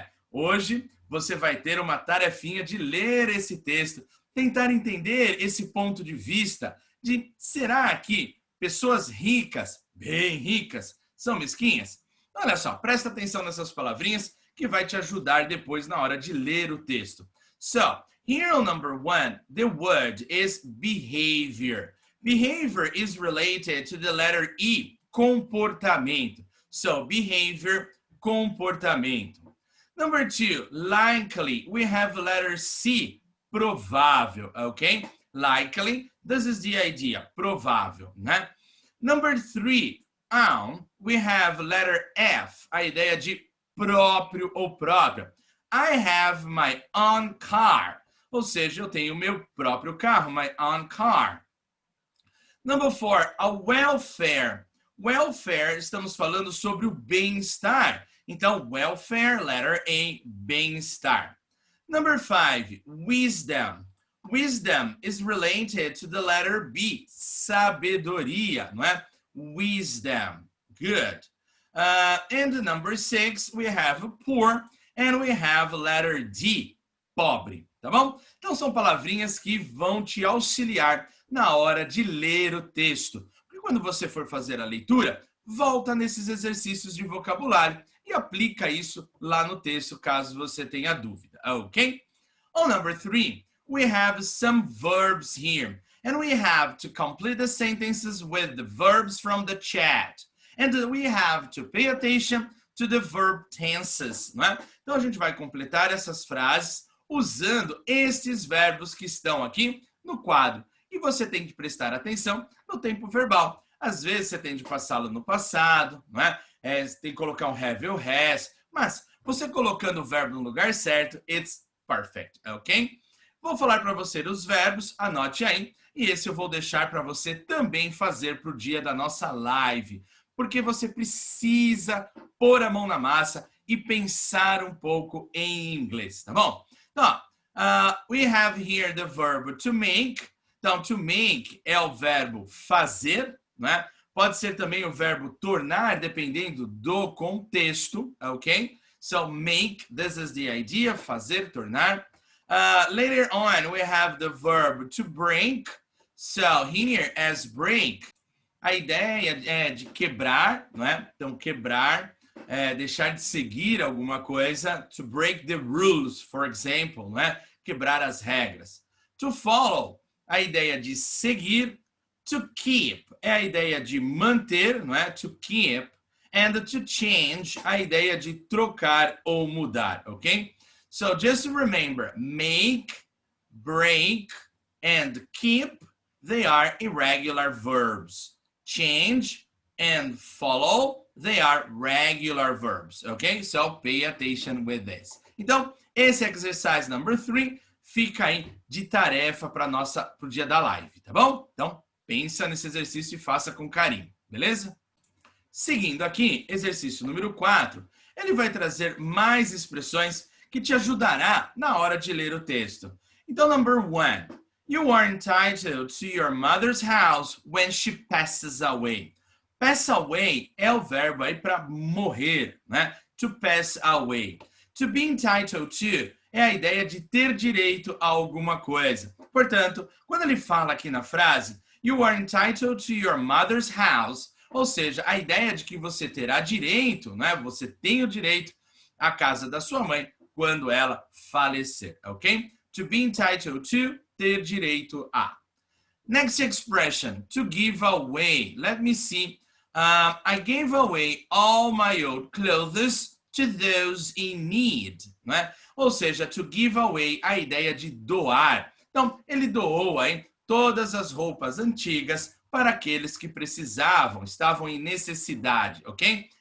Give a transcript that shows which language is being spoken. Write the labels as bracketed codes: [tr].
[pt] Hoje você vai ter uma tarefinha de ler esse texto, tentar entender esse ponto de vista de será que pessoas ricas, bem ricas, são mesquinhas? Olha só, presta atenção nessas palavrinhas que vai te ajudar depois na hora de ler o texto. [en] So, here on number 1, the word is behavior. Behavior is related to the letter E, comportamento. So, behavior, comportamento. Number 2, likely, we have letter C, provável, okay? Likely, this is the idea, provável, né? Number 3, on, we have letter F, [pt] a ideia de próprio ou própria. [en] I have my own car, [pt] ou seja, eu tenho meu próprio carro, [en] my own car. Number 4, a welfare. [pt] Welfare, estamos falando sobre o bem-estar. Então, welfare, letter A, bem-estar. [en] Number 5, wisdom. Wisdom is related to the letter B, sabedoria, não é? Wisdom, good. And number 6, we have poor, and we have letter D, pobre, tá bom? [pt] Então, são palavrinhas que vão te auxiliar na hora de ler o texto. Porque quando você for fazer a leitura, volta nesses exercícios de vocabulário e aplica isso lá no texto, caso você tenha dúvida, ok? [en] On number 3, we have some verbs here. And we have to complete the sentences with the verbs from the chat. And we have to pay attention to the verb tenses, não é? [pt] Então, a gente vai completar essas frases usando estes verbos que estão aqui no quadro. E você tem que prestar atenção no tempo verbal. Às vezes, você tem de passá-lo no passado, não é? Tem que colocar um have ou has, mas você colocando o verbo no lugar certo, [en] it's perfect, [pt] ok? Vou falar para você os verbos, anote aí, e esse eu vou deixar para você também fazer para o dia da nossa live, porque você precisa pôr a mão na massa e pensar um pouco em inglês, tá bom? [en] Então, we have here the verb to make. [pt] Então, to make é o verbo fazer, né? Pode ser também o verbo tornar, dependendo do contexto, ok? [en] So, make, this is the idea, fazer, tornar. Later on, we have the verb to break. So, here as break, [pt] a ideia é de quebrar, não é? Então, quebrar, deixar de seguir alguma coisa. [en] To break the rules, for example, não é? [pt] Quebrar as regras. To follow, a ideia de seguir. To keep, é a ideia de manter, não é? To keep. And to change, a ideia de trocar ou mudar, ok? [en] So, just remember, make, break, and keep, they are irregular verbs. Change and follow, they are regular verbs, okay? So, pay attention with this. [pt] Então, esse exercise number 3 fica aí de tarefa para o dia da live, tá bom? Então, pensa nesse exercício e faça com carinho, beleza? Seguindo aqui, exercício número 4, ele vai trazer mais expressões que te ajudará na hora de ler o texto. [en] Então, number 1, you are entitled to your mother's house when she passes away. [pt] Pass away é o verbo aí para morrer, né? To pass away. To be entitled to é a ideia de ter direito a alguma coisa. Portanto, quando ele fala aqui na frase, [en] you are entitled to your mother's house, [pt] ou seja, a ideia de que você terá direito, né? Você tem o direito à casa da sua mãe quando ela falecer, ok? [en] To be entitled to, ter direito a. Next expression, to give away. Let me see. I gave away all my old clothes to those in need, né? [pt] Ou seja, to give away, a ideia de doar. Então, ele doou aí todas as roupas antigas para aqueles que precisavam, estavam em necessidade, ok?